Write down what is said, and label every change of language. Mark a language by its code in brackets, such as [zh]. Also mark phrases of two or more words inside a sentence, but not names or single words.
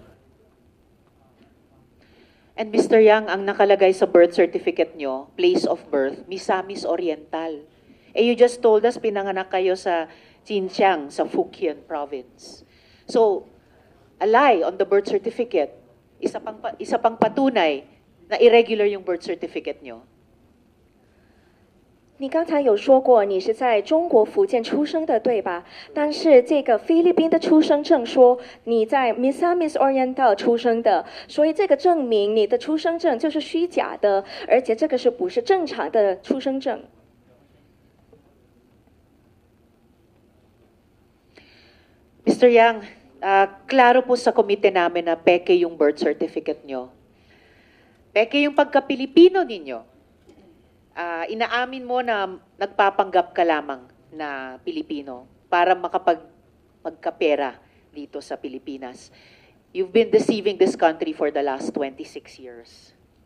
[en] And Mr. [tl] Yang, ang nakalagay sa [en] birth certificate [tl] nyo, [en] place of birth, Misamis Oriental. [tl] Eh, [en] you just told us [tl] pinanganak kayo sa Xinjiang, sa Fujian Province. [en] So, a lie on the birth certificate, [tl] isa pang patunay na irregular yung [en] birth certificate [tl] nyo. [zh] 你刚才有说过你是在中国福建出生的，对吧？但是这个菲律宾的出生证说你在 Misamis Oriental 出生的，所以这个证明你的出生证就是虚假的，而且这个是不是正常的出生证？ [en] Mr. Mr. [tl] Yang, klaro po sa komite namin na peke yung [en] birth certificate [tl] nyo. Peke yung pagka-Pilipino ninyo. Inaamin mo na nagpapanggap ka lamang na Pilipino para magkapera dito sa Pilipinas. [en] You've been deceiving this country for the last 26 years.